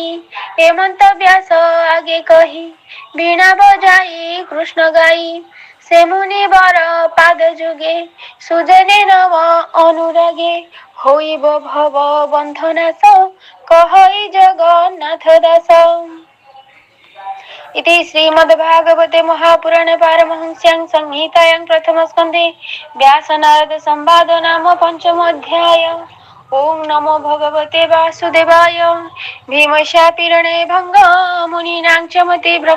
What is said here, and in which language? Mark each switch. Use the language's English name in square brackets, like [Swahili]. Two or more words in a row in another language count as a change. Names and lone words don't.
[Odia] ଏମନ୍ତ ବ୍ୟାସ ଆଗେ କହି ବୀଣା ବଜାଇ କୃଷ୍ଣ ଗାଇ। ସେ ମୁନିବର ପାଦ ଯୁଗେ ସୁଜନେ ନବ ଅନୁରାଗେ। ହୋଇବ ଭବ ବନ୍ଧ ନାଶ କହଇ ଜଗନ୍ନାଥ ଦାସ। [Sanskrit] इति श्रीमद्भागवते महापुराणे पारमहंस्यां संहितायां प्रथमस्कन्धे व्यासनारद संवाद नाम पंचमोऽध्याय। ओं नमो भगवते वासुदेवाय। भीमशापिरणे भंग मुनीनां च मति भ्रम।